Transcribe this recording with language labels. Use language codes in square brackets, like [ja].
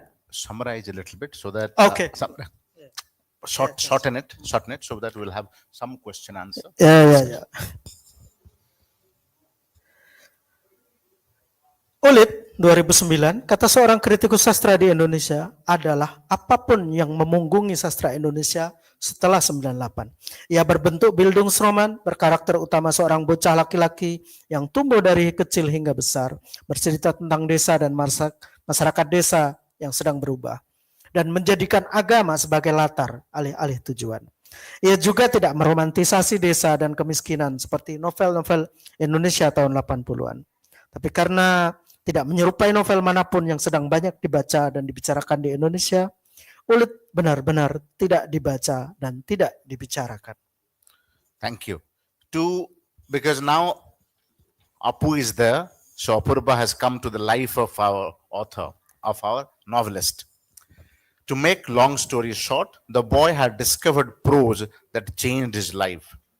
[en] Summarize a little bit so that Okay. Shorten it so that we'll have some question answer. [id] Ya. Ulid 2009, kata seorang kritikus sastra di Indonesia adalah apapun yang memunggungi sastra Indonesia setelah 98. Ia berbentuk Bildungsroman, berkarakter utama seorang bocah laki-laki yang tumbuh dari kecil hingga besar, bercerita tentang desa dan masyarakat desa yang sedang berubah, dan menjadikan agama sebagai latar alih-alih tujuan. Ia juga tidak meromantisasi desa dan kemiskinan seperti novel-novel Indonesia tahun 80-an. Tapi karena tidak menyerupai novel manapun yang sedang banyak dibaca dan dibicarakan di Indonesia, Ulid benar-benar tidak dibaca dan tidak dibicarakan. [en] Thank you. Because now Apu is there, so Apurba has come to the life of our author, of our novelist. To make long story short, the boy had discovered prose that changed his life.